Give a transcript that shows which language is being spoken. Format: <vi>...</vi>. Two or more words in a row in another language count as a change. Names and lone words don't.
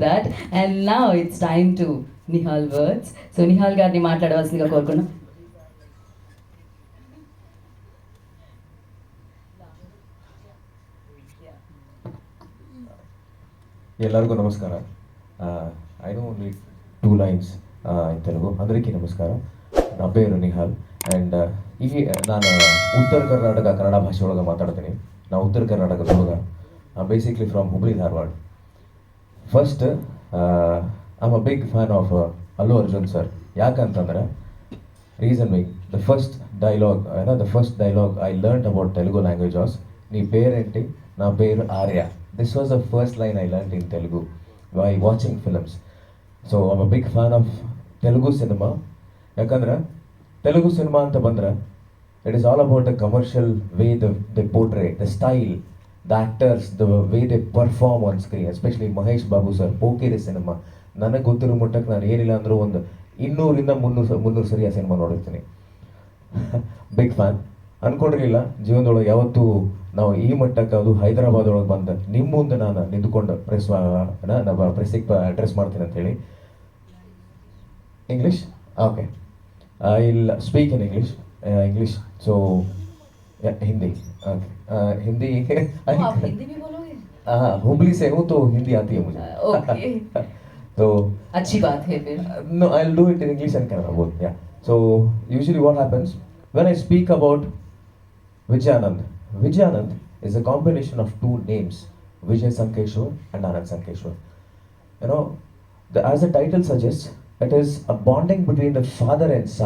<en>that. And now it's time to Nihal words.</en> <te>So Nihal గారిని మాట్లాడవలసిందిగా కోరుకున్నాం.</te> <kn>ಎಲ್ಲರಿಗೂ ನಮಸ್ಕಾರ.</kn> <en>I know only 2 lines in Telugu.</en> <te>అందరికీ ನಮಸ್ಕಾರ. నా పేరు నిహాల్ అండ్</te> <kn>ಈ ನಾನು ಉತ್ತರ ಕರ್ನಾಟಕ ಕನ್ನಡ ಭಾಷೆ ಒಳಗೆ ಮಾತಾಡ್ತೀನಿ. ನಾವು ಉತ್ತರ ಕರ್ನಾಟಕದೊಳಗೆ</kn> <en>basically from</en> <kn>ಹುಬ್ಳಿ ಧಾರವಾಡ.</kn> <en>first I am a big fan of Allu Arjun sir. ಯಾಕಂತಂದ್ರೆ reason be the first dialogue I learn about Telugu language was</en> <te>నీ పేరేంటి, నా పేరు ఆర్య.</te> <en>This was the first line I learned in Telugu by watching films. So I'm a big fan of Telugu cinema.</en> <kn>ಯಾಕಂದ್ರೆ ತೆಲುಗು ಸಿನಿಮಾ ಅಂತ ಬಂದ್ರೆ</kn> <en>it is all about the commercial way they portray, the style, the actors, the way they perform on screen.</en> <kn>ಎಸ್ಪೆಷಲಿ ಮಹೇಶ್ ಬಾಬು ಸರ್ ಪೋಕಿರಿ ಸಿನಿಮಾ ನನಗೆ ಗೊತ್ತಿರೋ ಮಟ್ಟಕ್ಕೆ ನಾನು ಏನಿಲ್ಲ ಅಂದರೂ ಒಂದು 200-300 ಸರಿ ಆ ಸಿನಿಮಾ ನೋಡಿರ್ತೀನಿ.</kn> <en>big fan.</en> <kn>ಅಂದ್ಕೊಂಡಿರಲಿಲ್ಲ ಜೀವನದೊಳಗೆ ಯಾವತ್ತೂ ನಾವು ಈ ಮಟ್ಟಕ್ಕೆ, ಅದು ಹೈದರಾಬಾದ್ ಒಳಗೆ ಬಂದು ನಿಮ್ಮ ಮುಂದೆ ನಾನು ನಿಂತ್ಕೊಂಡು ಪ್ರೆಸ್ಸಿಗೆ ಅಡ್ರೆಸ್ ಮಾಡ್ತೀನಿ ಅಂತೇಳಿ.</kn> <en>English okay, I will speak in English. so Hindi okay, Hindi</en> <hi>आप हिंदी भी बोलोगे? हाँ, हुबली से हूँ तो हिंदी आती है मुझे. ओके. तो अच्छी बात है फिर.</hi> <en>No, I'll do it in English and Kannada both. Yeah. So usually what happens when I speak about Vijayanand is a combination of two names, Vijay Sankeshwar and Anand Sankeshwar. You know, as the title suggests, it is a bonding between the father and son.</en>